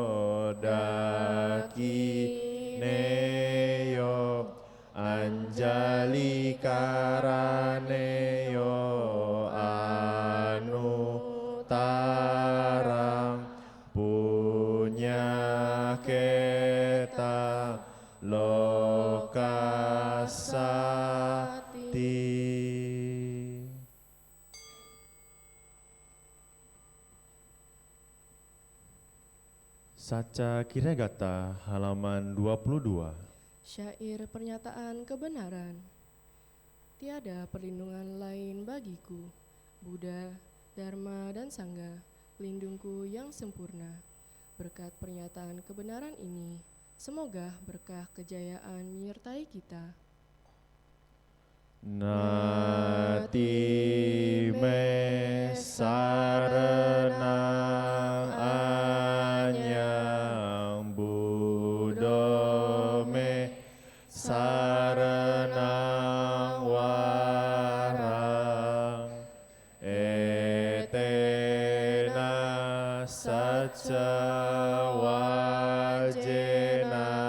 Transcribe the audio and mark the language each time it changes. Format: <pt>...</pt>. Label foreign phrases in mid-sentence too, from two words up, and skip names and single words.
<pi>dakineyo anjali karaneyo anutarang punya keta lokasati.</pi> <id>Saca Kiragata halaman 22. Syair pernyataan kebenaran. Tiada perlindungan lain bagiku, Buddha, Dharma, dan Sangha, pelindungku yang sempurna. Berkat pernyataan kebenaran ini, semoga berkah kejayaan menyertai kita.</id> <pi>Nati me saranang anyang Buddha me saranang warang etena saca wajena</pi>